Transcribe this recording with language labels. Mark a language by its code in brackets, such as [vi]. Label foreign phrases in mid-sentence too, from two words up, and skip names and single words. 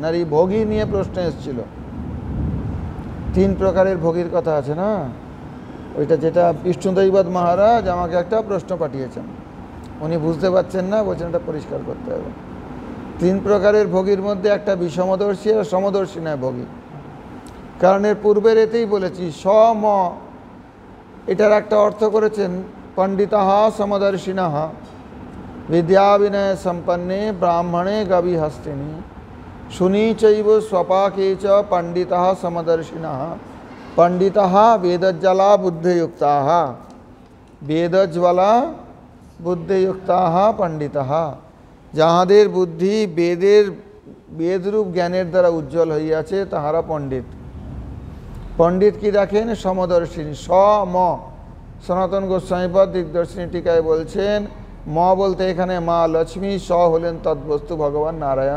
[bn] আর এই ভোগী নিয়ে প্রশ্ন এসেছিল, 3 প্রকারের ভোগীর কথা আছে না, ওইটা যেটা বিষ্ণুদৈবত মহারাজ আমাকে একটা প্রশ্ন পাঠিয়েছেন, উনি বুঝতে পারছেন না, বলছেন এটা পরিষ্কার করতে হবে। 3 প্রকারের ভোগীর মধ্যে একটা বিষমদর্শী আর সমদর্শী নয় ভোগী। কারণ এর পূর্বের এতেই বলেছি সম, এটার একটা অর্থ করেছেন [sa] পণ্ডিতাহ সমদর্শিনঃ বিদ্যা বিনয় সম্পন্নে ব্রাহ্মণে গবিহস্তিনি শুনিচৈব স্বপাকে চ পণ্ডিতাহ সমদর্শিনঃ পণ্ডিতাহ বেদজ্জ্বলা বুদ্ধিযুক্তাः বেদজ্জ্বলা বুদ্ধিযুক্তাः পণ্ডিতাः। [bn] যাহাদের বুদ্ধি বেদরূপ জ্ঞানের দ্বারা উজ্জ্বল হইয়াছে তাহারা পণ্ডিত। পণ্ডিত কি দেখেন? সমদর্শিনী। সম, সনাতন গোস্বামীপদ দিগদর্শিনী টিকায় বলছেন, ম বলতে এখানে মা লক্ষ্মী, স হলেন তদ্বস্তু ভগবান নারায়ণ।